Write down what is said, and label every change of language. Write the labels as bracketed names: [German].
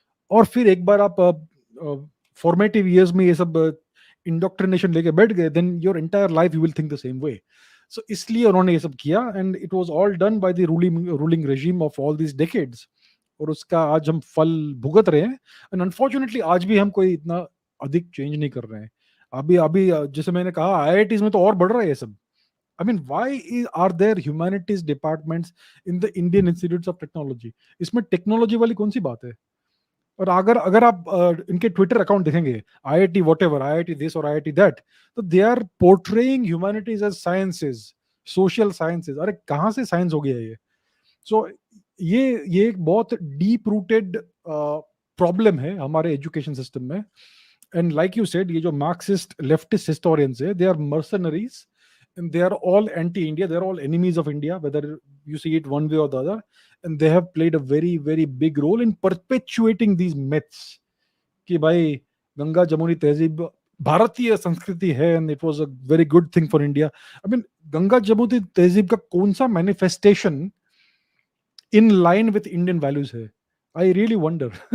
[Hindi] और फिर एक बार आप फॉर्मेटिव ईयर्स में ये सब इंडोक्ट्रिनेशन लेके बैठ गए, [English] Then your entire life you will think the same way. [Hindi] सो इसलिए उन्होंने ये सब किया, [English] And it was all done by the ruling regime of all this decades. [Hindi] और उसका आज हम फल भुगत रहे हैं। [English] and unfortunately [Hindi] आज भी हम कोई इतना अधिक चेंज नहीं कर रहे हैं। अभी अभी जैसे मैंने कहा, आईआईटीज में तो और बढ़ रहा है ये सब। [English] I mean, are there humanities departments in the Indian Institutes of Technology? [Hindi] इसमें टेक्नोलॉजी वाली कौन सी बात है? और अगर अगर आप इनके ट्विटर अकाउंट देखेंगे, आईआईटी वॉटेवर, आईआईटी दिस और आईआईटी दैट, तो [English] They are portraying humanities as sciences, social sciences. [Hindi] अरे कहाँ से साइंस हो गया ये? सो ये एक बहुत डीप रूटेड प्रॉब्लम है हमारे एजुकेशन सिस्टम में। [English] and like you said, [Hindi] ये जो मार्क्सिस्ट लेफ्टिस्ट हिस्टोरियंस है, [English] They are mercenaries, and they are all anti-India. They are all enemies of India, whether you see it one way or the other. And they have played a very, very big role in perpetuating these myths [Hindi] कि भाई गंगा जमुनी तहजीब भारतीय संस्कृति है, [English] and it was a very good thing for India. I mean, [Hindi] Ganga Jamuni तहजीब का कौन सा [English] manifestation in line with Indian values है? I really wonder.